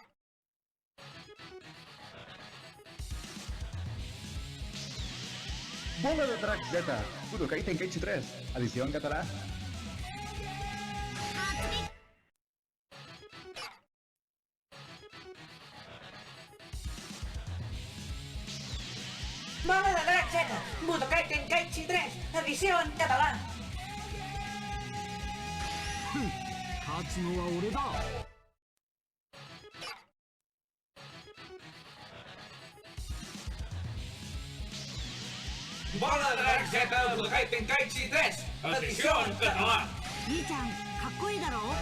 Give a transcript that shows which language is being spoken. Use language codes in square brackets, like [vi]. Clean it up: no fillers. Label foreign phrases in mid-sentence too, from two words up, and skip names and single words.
[ca] Bola de Drac Z, Budokai Tenkaichi 3, edició en català. Bola de Drac Z, Budokai Tenkaichi 3, edició en català. [ja] 勝つのは俺だ。 [ca] Bola de Drac Z, Budokai Tenkaichi 3, edició en català. [ja] 兄ちゃん、かっこいいだろ？